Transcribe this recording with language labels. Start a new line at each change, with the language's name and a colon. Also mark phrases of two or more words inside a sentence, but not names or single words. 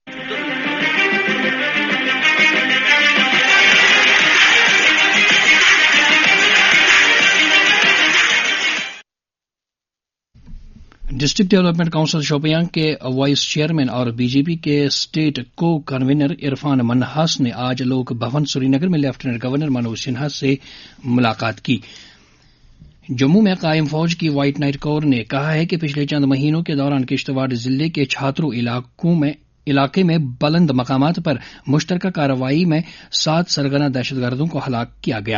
Urdu: ڈسٹرکٹ ڈیولپمنٹ کونسل شوپیان کے وائس چیئرمین اور بی جے پی کے
English: state co-convenor
Urdu: عرفان منہاس نے آج لوک بھون سری نگر میں لیفٹیننٹ گورنر منوج سنہا سے ملاقات کی۔ جموں میں قائم فوج کی وائٹ نائٹ کور نے کہا ہے کہ پچھلے چند مہینوں کے دوران کشتواڑ ضلع کے چھاترو علاقے میں بلند مقامات پر مشترکہ کارروائی میں 7 سرگنا دہشت گردوں کو ہلاک کیا گیا۔